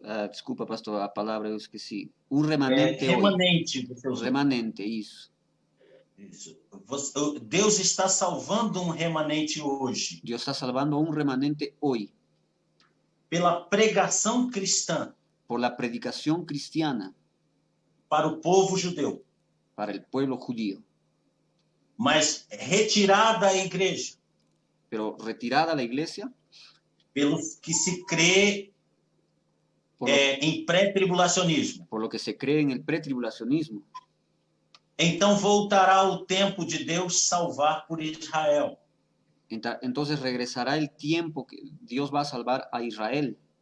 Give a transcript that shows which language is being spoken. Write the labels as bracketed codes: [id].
[pt] Desculpa, pastor, a palavra eu esqueci. Um remanente hoje. Remanente, você usou. Remanente, isso. Isso. Deus está salvando remanente hoje. Deus está salvando um remanente hoje. Pela pregação cristã. [es] Por la predicación cristiana. [pt] Para o povo judeu. [es] Para el pueblo judío. [pt] Mas retirada a igreja. [es] Pero retirada la iglesia. [pt] Pelos que se crê em pré-tribulacionismo. [es] Por lo que se cree en el pré-tribulacionismo. [pt] Então voltará o tempo de Deus salvar por Israel. [es] Entonces regresará el tiempo que Dios va a salvar a Israel.